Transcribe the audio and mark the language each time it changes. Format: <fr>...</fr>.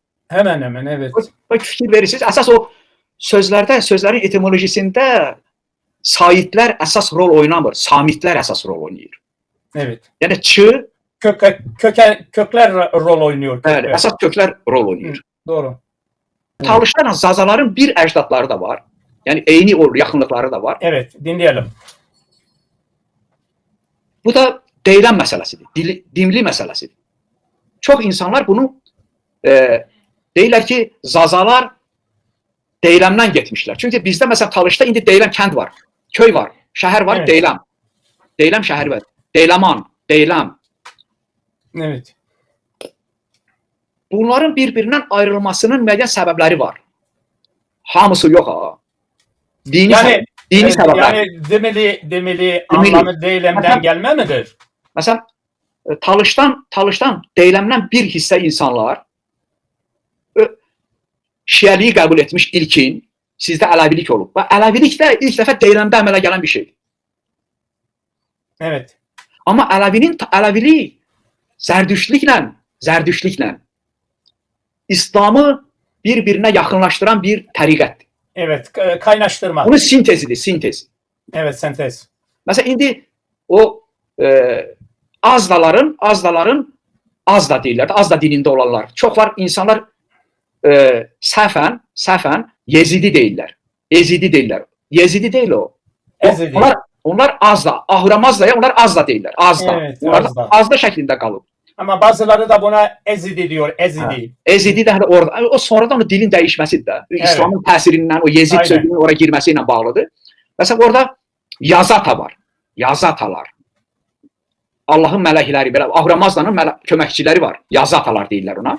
<tr>Hemen evet.</tr> <az>Bak fikir verirsiniz. Əsas o sözlərin etimolojisində saitlər əsas rol oynamır. Samitlər əsas rol oynayır.</az> <tr>Evet.</tr> <az>Yəni çı</az> <tr>kökler rol oynuyor.</tr> <az>Bəli, əsas köklər rol oynayır.</az> <tr>Doğru.</tr> <az>Talışlarla zazaların bir əcdadları da var. Yəni eyni o yaxınlıqları da var.</az> <tr>Evet, dinleyelim.</tr> <az>Bu da deyilən məsələsidir. Dimli məsələsidir. Çox insanlar bunu deyirlər ki, zazalar deyiləmdən getmişlər. Çünki bizdə məsələn Talışda indi deyiləm kənd var, köy var, şəhər var,</az> <tr>evet.</tr> <az>deyiləm. Deyiləm şəhəri var. Deyləman, deyiləm.</az> <tr>Evet.</tr> <az>Bunların bir-birindən ayrılmasının müəyyən səbəbləri var. Hamısı yox ha. Dini səbəblər.</az> <tr>Yani demeli anlamı deylemden gelme midir?</tr> <az>Məsələn, Talışdan deyiləmdən bir hissə insanlar Şiəliyi qəbul etmiş ilkin, sizdə Ələvilik olub. Və Ələvilik də ilk dəfə deyiləmdə əmələ gələn bir şeydir.</az> <tr>Evet.</tr> <az>Amma Ələvilik Zərdüştliklə İslamı bir-birinə yaxınlaşdıran bir təriqətdir.</az> <tr>Evet, kaynaştırma.</tr> <az>Bunun sintez.</az> <tr>Evet, sentez.</tr> <az>Məsələn, indi o azdaların azda deyirlər, azda dinində olanlar. Çox var insanlar səhvən Yezidi deyirlər. Yezidi deyil o. Onlar azda, Ahuramada'ya onlar azda deyirlər. Azda.</az> <tr>Evet,</tr> <az>onlar azda şəklində qalıb.</az> <tr>Ama bazıları da buna ezidi diyor, ezidi.</tr> <az>Ezidi də orada, o sonradan o dilin dəyişməsidir də. Evet. İslamın təsirindən o Yezid sözünün oraya girməsi ilə bağlıdır. Məsələn, orada yazata var. Yazatalar. Allahın mələkləri, belə Ahuramada'nın köməkçiləri var. Yazatalar deyirlər ona.</az>